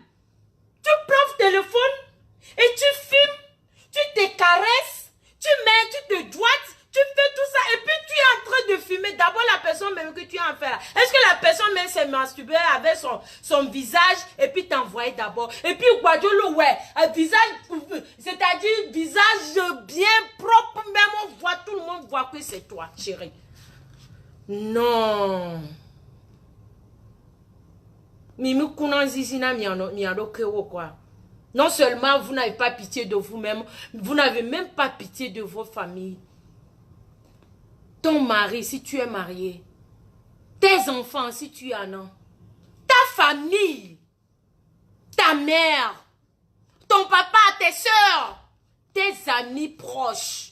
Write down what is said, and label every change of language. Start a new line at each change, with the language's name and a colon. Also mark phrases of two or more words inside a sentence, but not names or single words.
French: Tu prends le téléphone et tu filmes, tu te caresses, tu te doigtes, tu fais tout ça et puis tu es en train de filmer d'abord la personne même que tu es en fait là. Est-ce que la personne même s'est masturbée avec son visage et puis t'envoyer d'abord. Et puis Guadiolo, ouais, un visage, c'est-à-dire visage bien propre, même on voit, tout le monde voit que c'est toi, chérie. Non. Mimi Kounan Zizina miano kewo quoi. Non seulement vous n'avez pas pitié de vous-même, vous n'avez même pas pitié de vos familles. Ton mari, si tu es marié, tes enfants, si tu en as, ta famille, ta mère, ton papa, tes soeurs, tes amis proches.